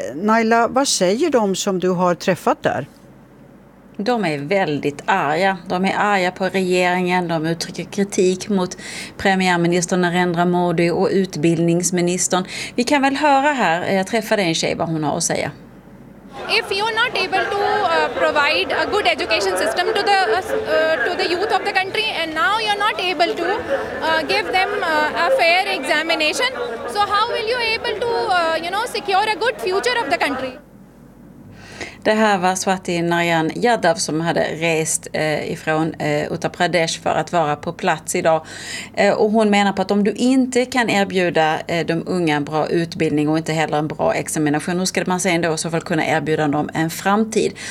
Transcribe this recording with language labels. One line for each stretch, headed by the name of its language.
Swedish: Naila, vad säger de som du har träffat där? De är väldigt arga. De är arga på regeringen. De uttrycker kritik mot premiärministern Narendra Modi och utbildningsministern. Vi kan väl höra här, jag träffade en tjej, vad hon har att säga.
English: If you are not able to provide a good education system to the youth of the country, and now you are not able to give them a fair examination, so how will you able to secure a good future of the country?
Swedish: Det här var Swati Narayan Yadav som hade rest ifrån Uttar Pradesh för att vara på plats idag. Och hon menar på att om du inte kan erbjuda de unga en bra utbildning och inte heller en bra examination, hur ska man säga ändå i så fall kunna erbjuda dem en framtid?